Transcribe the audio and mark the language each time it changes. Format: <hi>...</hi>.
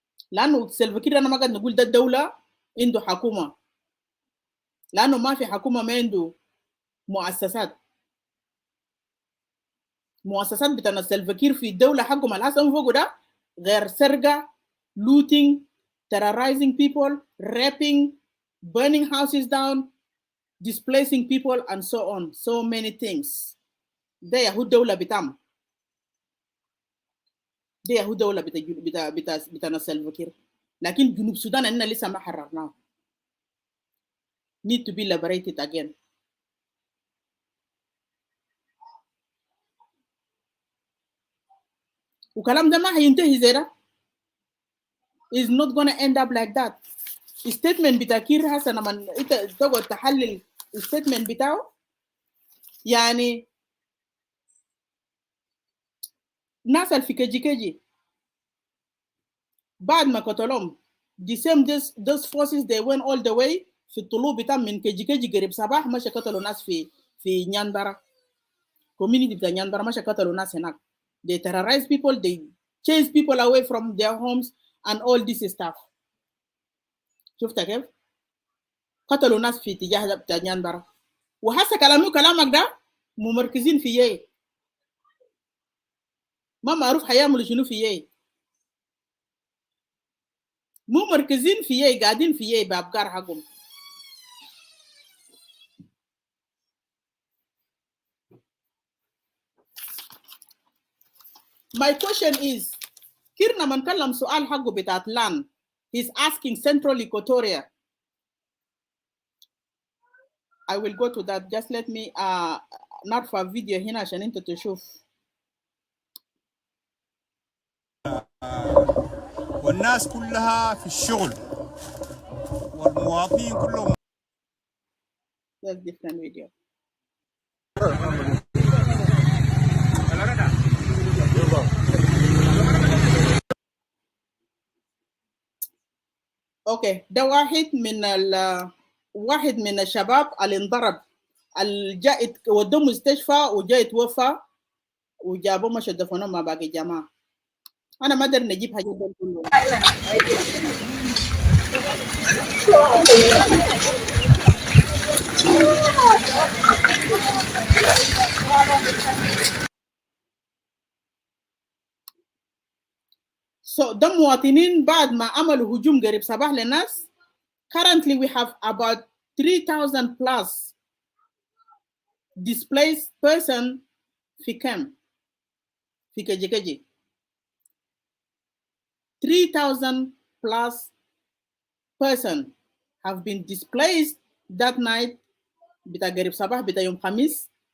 <ar>لانه سلفكير انا ما قاعد نقول ده الدوله عنده حكومه، لانه ما في حكومه، ما عنده مؤسسات بتاعنا سلفكير في الدوله حقهم الحسن فوقه ده غير سرقه،</ar> <en>looting, terrorizing people, raping, burning houses down, displacing people, and so on, so many things.</en> <ar>ده يهو الدوله بتاعهم، ده يهو الدوله بتاعنا سلفكير. لكن جنوب السودان اننا لسه ما حررناه.</ar> <en>need to be liberated again.</en> <ar>وكلام ده ما هينتهي زي ده.</ar> <en>is not gonna end up like that.</en> <ar>statement بتاع كير هسه لما انت تقعد تحلل statement بتاعه، يعني ناس في كجي بعد ما قتلهم</ar> <en>the same those forces they went all the way</en> <ar>في الطلوع بتاع من كجي قريب صباح ماشي قتلوا ناس في نيانبرا community بتاع نيانبرا، ماشي قتلوا ناس هناك.</ar> <en>they terrorize people, they chase people away from their homes and all this stuff.</en> <ar>شفت كيف؟ قتلوا ناس في اتجاه بتاع نيانبرا. وهسه كلامك ده ممركزين في ايه؟ ما معروف هيعملوا شنو في ايه؟ مو مركزين في ايه، قاعدين في ايه بافكار حقهم.</ar> <en>My question is,</en> <ar>كير لما نكلم سؤال حقه بتاعت</ar> <en>land, he's asking Central Equatoria. I will go to that. Just let me</en> <ar>نرفع فيديو هنا عشان انت تشوف. والناس كلها في الشغل والمواطنين كلهم.</ar> <en>That's different video.</en> <ar>اوكي، ده واحد من الشباب اللي انضرب، اللي جاء ودوه مستشفى وجاء يتوفى وجابوه مشى دفنوه مع باقي الجماعه. انا ما اقدر نجيب حاجات دول كلهم.</ar> <en>So</en> <ar>ده مواطنين بعد ما عملوا هجوم قريب صباح للناس.</ar> <en>Currently we have about 3,000 plus displaced person في camp في كجي. 3,000 plus person have been displaced that night</en> <ar>بتاع قريب صباح بتاع يوم خميس.</ar>